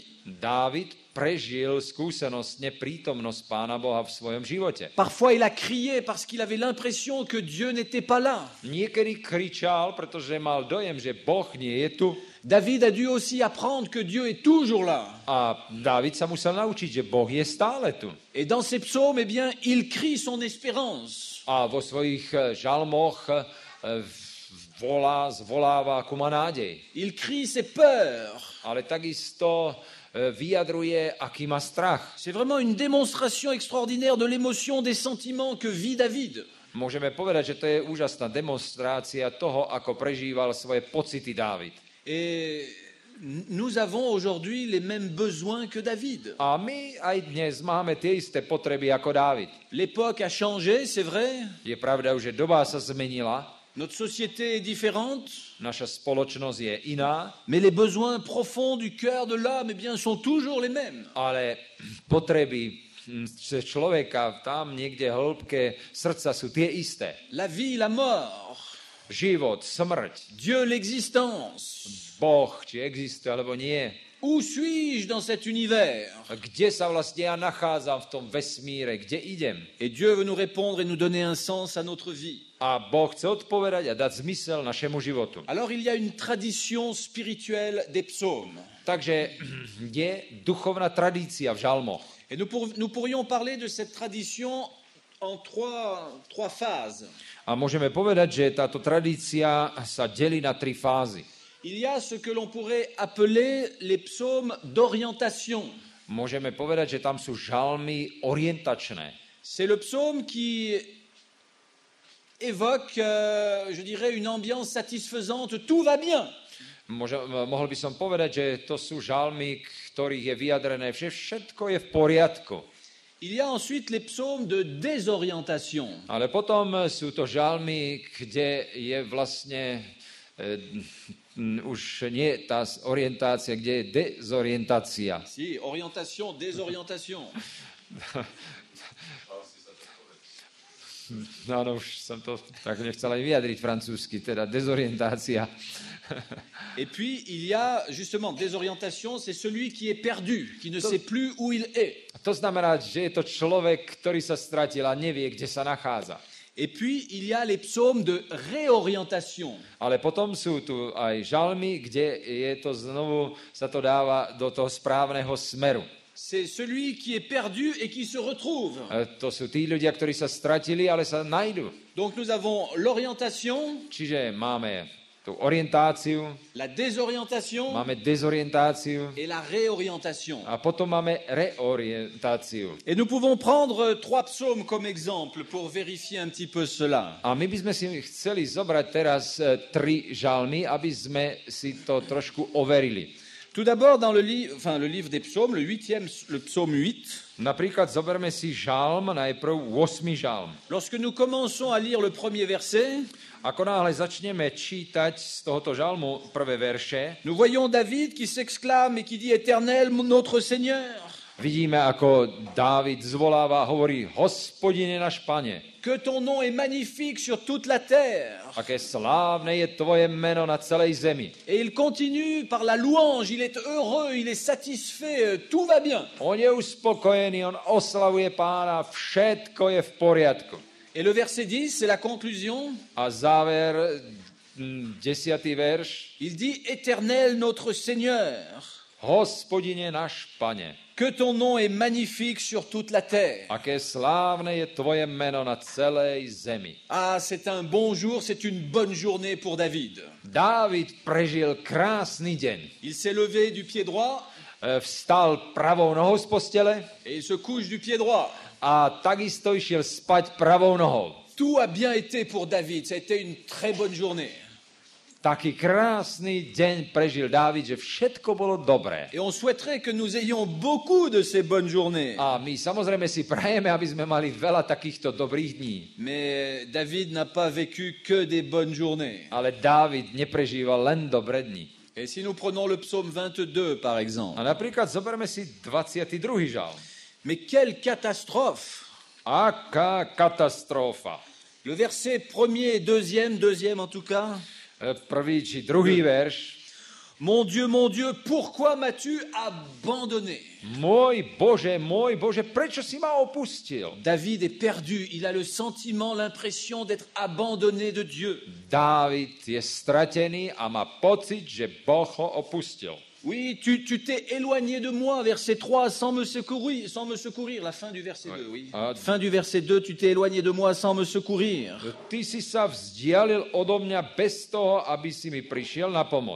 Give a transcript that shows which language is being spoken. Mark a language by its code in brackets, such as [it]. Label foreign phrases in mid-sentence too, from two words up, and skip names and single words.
[sk] Dávid prežil skúsenostne prítomnosť Pána Boha v svojom živote. [fr] Parfois, il a crié parce qu'il avait l'impression que Dieu n'était pas là. [sk] Niekedy kričal, pretože mal dojem, že Boh nie je tu. [fr] David a dû aussi apprendre que Dieu est toujours là. [sk] A Dávid sa musel naučiť, že Boh je stále tu. [fr] Et dans ses psaumes, eh bien, il crie son espérance. [sk] A vo svojich žalmoch zvoláva ku ma nádej. [fr] Il crie ses peurs. [sk] Ale takisto vyjadruje, aký má strach. [fr] C'est vraiment une démonstration extraordinaire de l'émotion, des sentiments que vit David. [sk] Môžeme povedať, že to je úžasná demonstrácia toho, ako prežíval svoje pocity Dávid. [fr] Et nous avons aujourd'hui les mêmes besoins que David. [sk] A my aj dnes máme tie isté potreby ako Dávid. [fr] L'époque a changé, c'est vrai. [sk] Je pravda, že doba sa zmenila, [fr] Notre société est différente. [sk] naša spoločnosť je iná, [fr] Mais les besoins profonds du cœur de l'âme, eh bien, sont toujours les mêmes. [sk] ale potreby človeka tam niekde hĺbke srdca sú tie isté. [fr] La vie, la mort, [sk] Život, smrť, [fr] Dieu, l'existence. [sk] Boh, či existuje alebo nie. [fr] Où suis-je dans cet univers? [sk] Kde sa vlastne ja nachádzam v tom vesmíre, kde idem? [fr] Et Dieu veut nous répondre et nous donner un sens à notre vie. [sk] A Boh chce odpovedať a dať zmysel našemu životu. [fr] Alors il y a une tradition spirituelle des psaumes. [sk] Takže je duchovná tradícia v žalmoch. [fr] Et nous pourrions parler de cette tradition en trois phases. [sk] A môžeme povedať, že táto tradícia sa delí na 3 fázy. [fr] Il y a ce que l'on pourrait appeler les psaumes d'orientation. [sk] Môžeme povedať, že tam sú žalmy orientačné. [fr] C'est le psaume qui évoque, je dirais, une ambiance satisfaisante. Tout va bien. [sk] Mohol by som povedať, že to sú žalmy, ktorých je vyjadrené, že všetko je v poriadku. [fr] Il y a ensuite les psaumes de désorientation. [sk] Ale potom sú to žalmy, kde je vlastne už nie tá orientácia, kde je dezorientácia. [fr] Si, orientation, désorientation. [sk] No, už som to tak nechcel aj vyjadriť francúzsky, teda dezorientácia. [fr] Et puis, il y a justement désorientation, c'est celui qui est perdu, qui ne sait plus où il est. [sk] To znamená, že je to človek, ktorý sa stratil a nevie, kde sa nachádza. [fr] Et puis, il y a les psaumes de réorientation. [sk] Ale potom sú tu aj žalmy, kde je to znovu, sa to dáva do toho správneho smeru. [fr] C'est celui qui est perdu et qui se retrouve. [sk] To sú tí ľudia, ktorí sa stratili, ale sa nájdu. [fr] Donc nous avons l'orientation, [sk] Čiže máme tú orientáciu, [fr] la désorientation [sk] máme dezorientáciu [fr] et la réorientation. [sk] a potom máme reorientáciu. [fr] Et nous pouvons prendre 3 psaumes comme exemple pour vérifier un petit peu cela. [sk] A my by sme si chceli zobrať teraz 3 žalmy, aby sme si to trošku overili. [fr] Tout d'abord, dans le livre des psaumes, le psaume 8. [sk] Napríklad zoberme si žalm, najprv 8. žalm. [fr] Lorsque nous commençons à lire le premier verset, [sk] Ako náhle začneme čítať z tohoto žalmu prvé verše, [fr] nous voyons David qui s'exclame et qui dit « Éternel, notre Seigneur ». [sk] vidíme, ako Dávid zvoláva a hovorí: Hospodine náš Pane, [fr] Que ton nom est magnifique sur toute la terre. [sk] aké slávne je tvoje meno na celej zemi. [fr] Et il continue par la louange, il est heureux, il est satisfait, tout va bien. [sk] On je uspokojený, on oslavuje Pána, všetko je v poriadku. [fr] Et le verset 10, c'est la conclusion. [sk] A záver, 10. verš, [fr] Il dit « Éternel, notre Seigneur, [sk] Hospodine náš Pane, [fr] que ton nom est magnifique sur toute la terre. [sk] aké slávne je tvoje meno na celej zemi. » [fr] Ah, c'est un bon jour, c'est une bonne journée pour David. [sk] Dávid prežil krásny deň. [fr] Il s'est levé du pied droit [sk] Vstal pravou nohou z postele [fr] et il se couche du pied droit. [sk] a takisto išiel spať pravou nohou. [fr] Tout a bien été pour David, ça a été une très bonne journée. [sk] Taký krásny deň prežil Dávid, že všetko bolo dobré. [fr] Et on souhaiterait que nous ayons beaucoup de ces bonnes journées. [sk] A my samozrejme si prajeme, aby sme mali veľa takýchto dobrých dní. [fr] Mais David n'a pas vécu que des bonnes journées. [sk] Ale Dávid neprežíval len dobré dni. [fr] Et si nous prenons le psaume 22, par exemple, [sk] A napríklad zoberme si 22. žalm. [fr] mais quelle catastrophe! [sk] Aká katastrofa. [fr] Le verset 1er et 2e en tout cas. [sk] Prvý či druhý verš. [fr] Mon Dieu, pourquoi m'as-tu abandonné? [sk] Môj Bože, prečo si ma opustil? [fr] David est perdu, il a le sentiment, l'impression d'être abandonné de Dieu. [sk] Dávid je stratený a má pocit, že Boh ho opustil. [fr] Oui, tu t'es éloigné de moi, verset 3, sans me secourir, la fin du verset 2, oui. Fin du verset 2, tu t'es éloigné de moi sans me secourir. [sk] Ty si sa vzdialil odo mňa bez toho, aby si mi prišiel na pomoc.